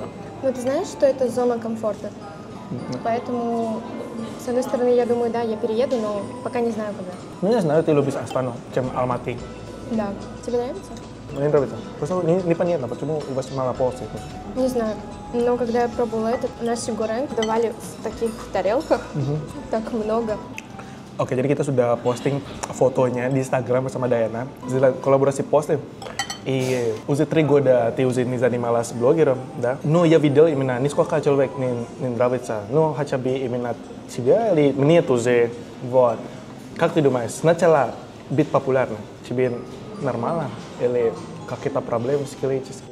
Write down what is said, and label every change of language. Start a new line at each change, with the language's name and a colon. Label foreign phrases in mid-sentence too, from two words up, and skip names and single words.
Russian: Но ты знаешь, что это зона комфорта? Поэтому, с одной стороны, я думаю, да, я перееду, но пока не знаю куда. Ну, я знаю, ты любишь Астану, чем Алматы. Да. Тебе нравится? Мне нравится. Просто непонятно, почему у вас мало порций. Не знаю. Но когда я пробовала этот,
Indonesian: nasi goreng
Russian: давали в таких тарелках, так много.
Indonesian: Oke, jadi kita sudah posting fotonya di Instagram bersama Dayana. Kolaborasi posting.
Russian: И уже 3 года ты уже не занималась блогером, да? Но я видел именно несколько человек не нравится. Но хотя бы именно тебя или мне тоже. Вот. Как ты думаешь, сначала быть популярным тебе нормально или какие-то проблемы психологические?